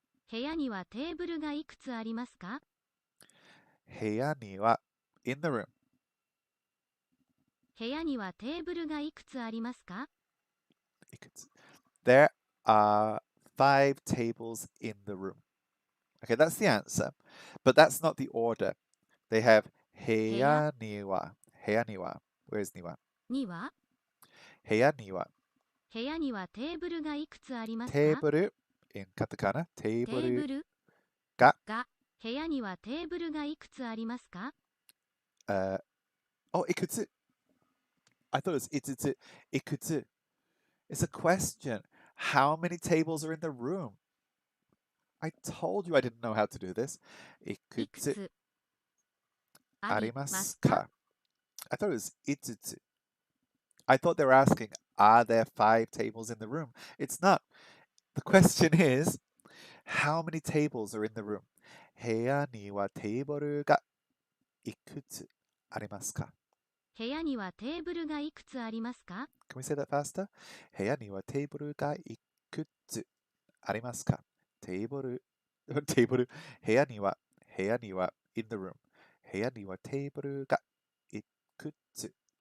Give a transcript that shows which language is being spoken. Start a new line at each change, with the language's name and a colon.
Japanese: 部屋にはテーブルがいくつありますか？部屋には
English: in the room.
Japanese: 部屋にはテーブルがいくつありますか？
English: There are 5 tables in the room. Okay, that's the answer. But that's not the order. They have
Japanese: 部屋には. 部屋には.
English: Where is には?
Japanese: には部屋には. 部屋にはテーブルがいくつありますか？
English: テーブル in katakana.
Japanese: テーテーブルが部屋にはテーブルがいくつありますか？ Oh, いくつ.
English: I thought it was いつつ. いくつ.It's a question. How many tables are in the room? I told you I didn't know how to do this.
Japanese: いくつありますか?
English: I thought it was いつつ. I thought they were asking, are there 5 tables in the room? It's not. The question is, how many tables are in the room?
Japanese: 部屋にはテーブルがいくつありますか? 部屋にはテーブルがいくつありますか？ Can we say that faster? 部屋にはテーブルがいくつありますか? テーブル部屋には
English: in the room
Japanese: 部屋にはテーブルがいくつ